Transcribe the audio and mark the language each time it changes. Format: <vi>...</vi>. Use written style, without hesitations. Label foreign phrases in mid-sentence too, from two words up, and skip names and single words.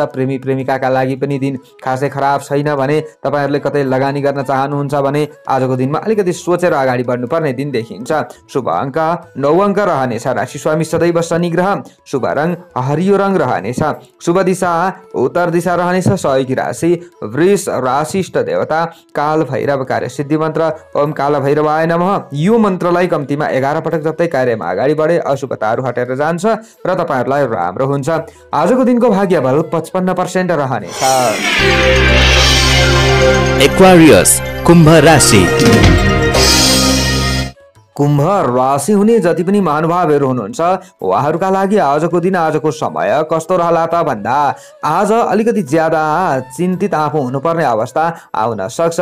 <ne>प्रेमी प्रेमिकाका लागि पनि दिन खासै खराब छैन। भने तपाईहरूले कतै लगानी गर्न चाहनुहुन्छ भने आजको दिनमा अलिकति सोचेर अगाडि बढ्नुपर्ने दिन देखिन्छ। शुभ अङ्क 9 अङ्क रहनेछ। राशि स्वामी सदैव शनि ग्रह। शुभ रङ हरियो रङ रहनेछ। शुभ दिशा उत्तर दिशा रहनेछ। सहयोगी राशि वृष राशि। इष्ट देवता काल भैरव। कार्य सिद्धि मन्त्र</ne> <sa>ओम काल भैरवाय नमः।</sa> <ne>यो मन्त्रलाई कम्तीमा 11 पटक जस्तै कार्यमा अगाडि बढे अशुभताहरू हटेर जान्छ र तपाईहरूलाई राम्रो हुन्छ। आजको दिनको भाग्य बल 55% रहनेछ। एक्वारियस, कुम्भ राशि। कुम्भ राशि हुने जति पनि महानुभावहरू हुनुहुन्छ उहाँहरूका लागि आजको दिन आजको समय कस्तो रहला त भन्दा आज अलिकति ज्यादा चिन्तित आफू हुनुपर्ने अवस्था आउन सक्छ।</ne>